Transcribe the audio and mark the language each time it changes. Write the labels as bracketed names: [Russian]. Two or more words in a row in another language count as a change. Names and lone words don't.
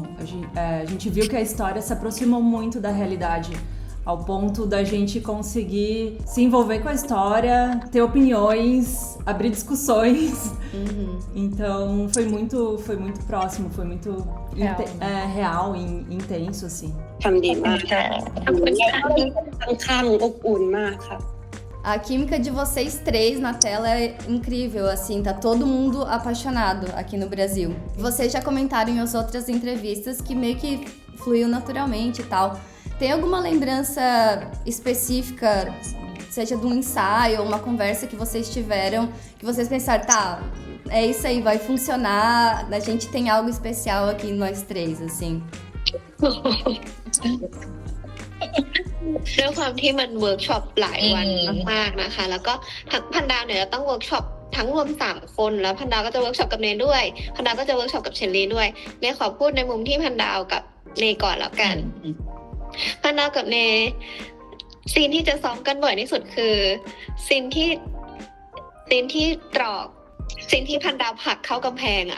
[Portuguese] A gente viu que a história se aproximou muito da realidade, ao ponto da gente conseguir se envolver com a história, ter opiniões, abrir discussões. Então foi muito próximo, foi muito real e intenso, assim. [Thai] ทำดีมากข้างอบอุ่นมากค่ะ [Portuguese] A química de vocês três na tela é incrível, assim, tá todo mundo apaixonado aqui no Brasil. Vocês já comentaram em as outras entrevistas que meio que fluiu naturalmente e tal. Tem alguma lembrança específica, seja de um ensaio ou uma conversa que vocês tiveram, que vocês pensaram, tá, é isso aí, vai funcionar, a gente tem algo especial aqui nós três, assim? [Thai] ด้วยความที่มันเวิร์กช็อปหลายวันมากๆนะคะแล้วก็ทั้งพันดาวเนี่ยต้องเวิร์กช็อปทั้งรวม3คนแล้วพันดาวก็จะเวิร์กช็อปกับเนด้วยพันดาวก็จะเวิร์กช็อปกับเชลลี่ด้วยเนขอพูดในมุมที่พันดาวกับเนก่อนแล้วกันพันดาวกับเนซีนที่จะซ้อมกันบ่อยที่สุดคือซีนที่ตรอกซีนที่พันดาวผลักเข้ากำแพงอ่ะ